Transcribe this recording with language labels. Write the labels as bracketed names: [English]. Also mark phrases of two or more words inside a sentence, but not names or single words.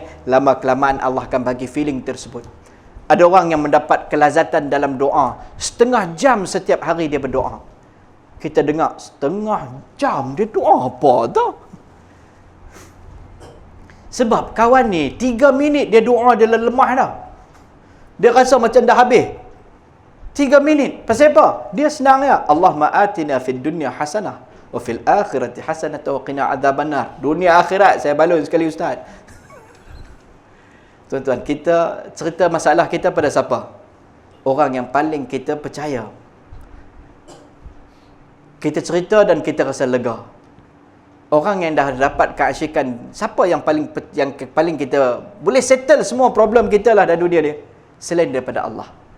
[Malay] Lama-kelamaan Allah akan bagi feeling tersebut. Ada orang yang mendapat kelazatan dalam doa, setengah jam setiap hari dia berdoa. Kita dengar setengah jam dia doa apa tau? Sebab kawan ni 3 minit dia doa dia lemah dah. Dia rasa macam dah habis. 3 minit. Pasal apa? Dia senang ya. [Arabic] اللهم آتنا في الدنيا حسنة وفي الآخرة حسنة وقنا عذاب النار. [Malay] Dunia akhirat saya balun sekali Ustaz. Tuan-tuan, kita cerita masalah kita pada siapa? Orang yang paling kita percaya. Kita cerita dan kita rasa lega. Orang yang dah dapat keasyikan, siapa yang paling kita boleh settle semua problem kita lah dalam dunia ni, selain daripada Allah.